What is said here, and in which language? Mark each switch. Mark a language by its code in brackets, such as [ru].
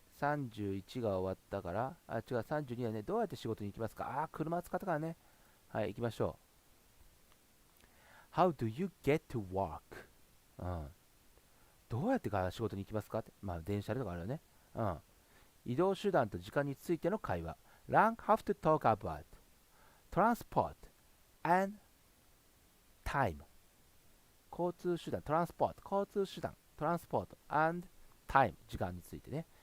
[ja] 31が終わったから、違う、32はね、どうやって仕事に行きますか車使ったからね。はい、行きましょう。 [en] How do you get to work? うん。 [ja] どうやってから仕事に行きますかって。まあ、電車とかあるよね。うん。移動手段と時間についての会話。 [en] Learn how to talk about transport and time. [ja] 交通手段、トランスポート、交通手段、トランスポート [en] and time [ja] 時間についてね。